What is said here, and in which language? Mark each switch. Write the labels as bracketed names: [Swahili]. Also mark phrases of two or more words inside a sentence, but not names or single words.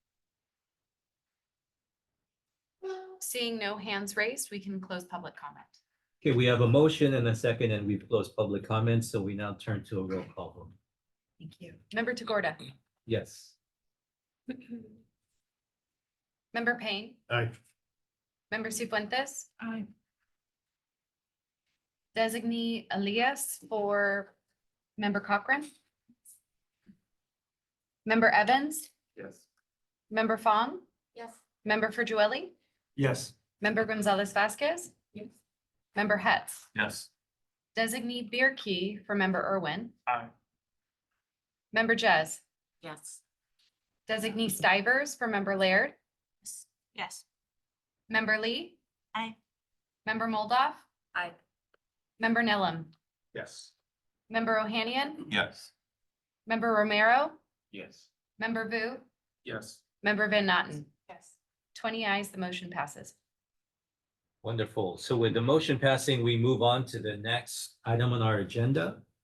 [English] Seeing no hands raised, we can close public comment. Okay, we have a motion and a second, and we've closed public comments, so we now turn to a roll call vote. Thank you. Member Tagorda. Yes. Member Payne. Aye. Member Cifuentes. Aye. Designee Elias for Member Cochran. Member Evans. Yes. Member Fong. Yes. Member Frigielli. Yes. Member Gonzalez Vasquez. Yes. Member Hetz. Yes. Designee Bierkey for Member Irwin. Aye. Member Jez. Yes. Designee Stivers for Member Laird. Yes. Member Lee? Aye. Member Moldoff? Aye. Member Nellum? Yes. Member Ohanian? Yes. Member Romero? Yes. Member Vu? Yes. Member Van Natten? Yes. 20 ayes, the motion passes. Wonderful. So with the motion passing, we move on to the next item on our agenda.